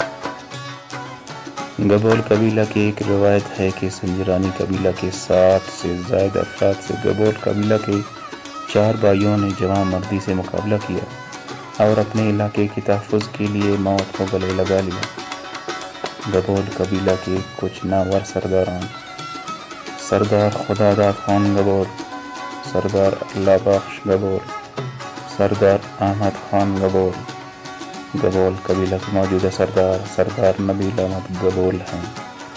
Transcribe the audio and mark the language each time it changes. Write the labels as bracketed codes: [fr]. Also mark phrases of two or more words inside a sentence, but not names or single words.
[ur] گبول قبیلہ کی ایک روایت ہے کہ سنجرانی قبیلہ کے 60 سے زائد افراد سے گبول قبیلہ کے 4 بھائیوں نے جواں مردی سے مقابلہ کیا اور اپنے علاقے کے تحفظ کے لیے موت کو گلے لگا لیا۔ گبول قبیلہ کے کچھ نامور سرداران: سردار خداداد خان گبول، سردار اللہ بخش گبول، سردار احمد خان گبول۔ گبول قبیلہ کے موجودہ سردار نبیل احمد گبول ہیں۔